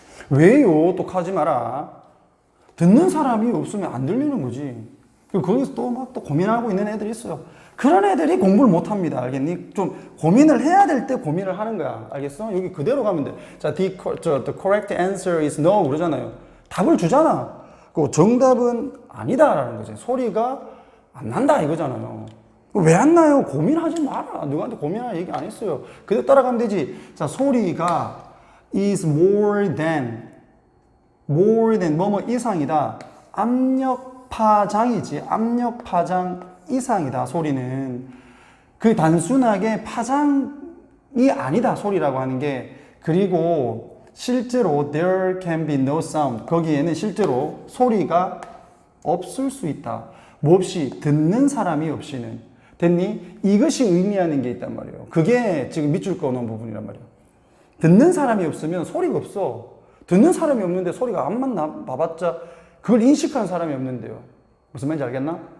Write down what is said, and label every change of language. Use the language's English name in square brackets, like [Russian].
[Korean] 왜요? 똑하지 마라. 듣는 사람이 없으면 안 들리는 거지. 거기서 또 막 또 고민하고 있는 애들이 있어요. 그런 애들이 공부를 못 합니다. 알겠니? 좀 고민을 해야 될 때 고민을 하는 거야. 알겠어? 여기 그대로 가면 돼. [English] 자, the correct answer is no [Korean] 그러잖아요. 답을 주잖아. 그 정답은 아니다라는 거지. 소리가 안 난다 이거잖아요. 왜 안 나요? 고민하지 마라. 누구한테 고민할 얘기 안 했어요. 그대로 따라가면 되지. 자, 소리가 [English] is more than [Korean] 뭐뭐 이상이다. 압력 파장이지. 압력 파장 이상이다. 소리는 그 단순하게 파장이 아니다. 소리라고 하는 게. 그리고 실제로 [English] there can be no sound. [Korean] 거기에는 실제로 소리가 없을 수 있다. 뭐 없이? 듣는 사람이 없이는. 됐니? 이것이 의미하는 게 있단 말이에요. 그게 지금 밑줄 그어놓은 부분이란 말이에요. 듣는 사람이 없으면 소리가 없어. 듣는 사람이 없는데 소리가 암만 나봤자 그걸 인식하는 사람이 없는데요. 무슨 말인지 알겠나?